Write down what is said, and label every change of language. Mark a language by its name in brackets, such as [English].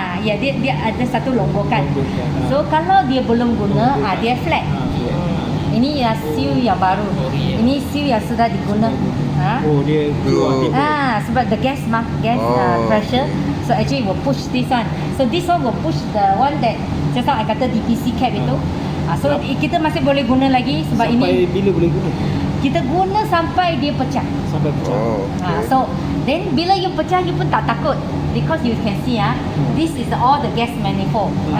[Malay] Ya, dia ada satu longgokan. So kalau dia belum guna, dia flat. Ini ya seal yang baru. Ini seal yang sudah diguna. Oh, dia keluar tiba. [English] Sebab the gas pressure. So actually will push this one. So this one will push the one that just now I [Malay] kata DPC cap itu. So kita masih boleh guna lagi sebab Sampai ini bila boleh guna? kita guna sampai dia pecah. Sampai pecah. [English] So then [Malay] bila you pecah you pun tak takut [English] because you can see this is all the gas manifold.